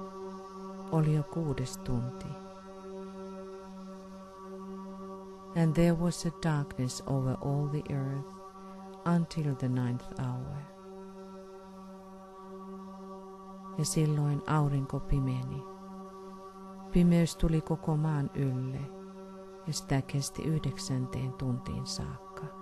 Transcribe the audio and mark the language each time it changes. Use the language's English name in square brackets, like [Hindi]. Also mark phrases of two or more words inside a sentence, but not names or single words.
[Finnish] Oli jo 6. tunti. [English] And there was a darkness over all the earth until the 9th hour. [Finnish] Ja silloin aurinko pimeni. Pimeys tuli koko maan ylle, ja sitä kesti 9. tuntiin saakka.